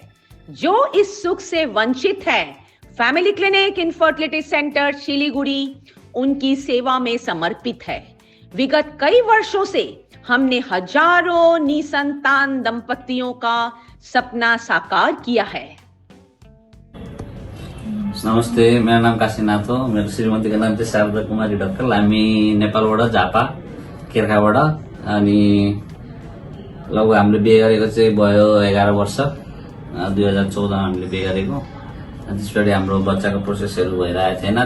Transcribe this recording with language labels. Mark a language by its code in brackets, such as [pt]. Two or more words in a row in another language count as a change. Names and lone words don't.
[hi] जो इस सुख से वंचित है, फैमिली क्लिनिक इनफर्टिलिटी सेंटर शिलीगुड़ी उनकी सेवा में समर्पित है। विगत कई वर्षों से हमने हजारों निसंतान दंपतियों का सपना साकार किया है। नमस्ते, मेरा नाम काशीनाथ हो। [ne] मेरो श्रीमतीको नाम चाहिँ शारदा कुमारी ढक्कल। हामी नेपालबाट झापा केर्खाबाट अनि लगभग हामीले बिहे गरेको चाहिँ भयो 11 वर्ष। 2014 मा हामीले बिहे गरेको। त्यस पछाडि हाम्रो बच्चाको प्रोसेसहरू भइरहेको थिएन।